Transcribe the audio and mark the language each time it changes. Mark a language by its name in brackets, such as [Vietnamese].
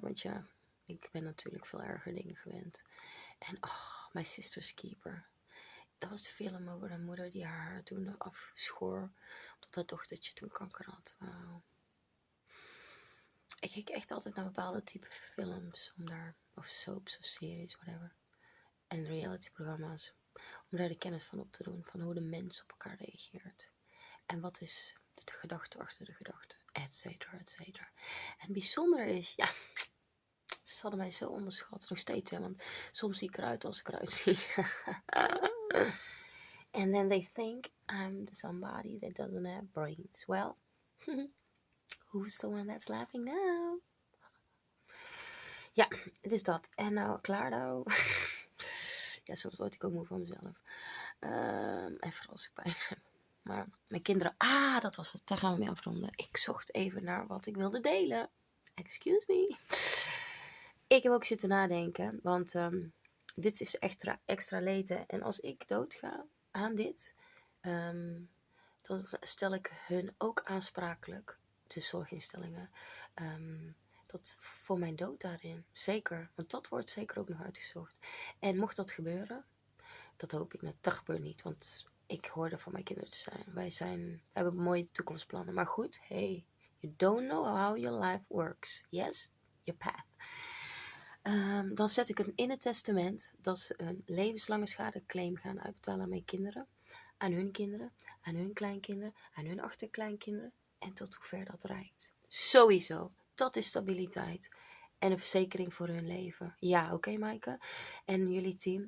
[Dutch] Want ja, ik ben natuurlijk veel erger dingen gewend. En My Sister's Keeper. Dat was de film over een moeder die haar haar toen afschoor. Omdat haar dochtertje toen kanker had. Wauw. Ik kijk echt altijd naar bepaalde type films. Of soaps of series, whatever. En reality-programma's. Om daar de kennis van op te doen. Van hoe de mens op elkaar reageert. En wat is de gedachte achter de gedachte. Etcetera, etcetera. En het bijzondere is, ja... Ze hadden mij zo onderschat. Nog steeds, hè. Want soms zie ik eruit als ik eruit zie. [English] And then they think I'm somebody that doesn't have brains. Well, who's the one that's laughing now? [Dutch] Ja, het is dat. En nou, klaar nou. Ja, soms word ik ook moe van mezelf. En vooral als ik pijn heb. Maar mijn kinderen... dat was het. Daar gaan we mee afronden. Ik zocht even naar wat ik wilde delen. [English] Excuse me. [Dutch] Ik heb ook zitten nadenken. Want dit is extra leten. En als ik doodga aan dit... dan stel ik hun ook aansprakelijk. De zorginstellingen. Dat voor mijn dood daarin. Zeker. Want dat wordt zeker ook nog uitgezocht. En mocht dat gebeuren. Dat hoop ik net. Dat gebeurt niet. Want ik hoor er van mijn kinderen te zijn. We hebben mooie toekomstplannen. Maar goed. Hey. [English] You don't know how your life works. Yes? Your path. [Dutch] Dan zet ik het in het testament. Dat ze een levenslange schadeclaim gaan uitbetalen aan mijn kinderen. Aan hun kinderen. Aan hun kleinkinderen. Aan hun achterkleinkinderen. En tot hoe ver dat reikt. Sowieso. Dat is stabiliteit. En een verzekering voor hun leven. Ja, oké, Maaike. En jullie team.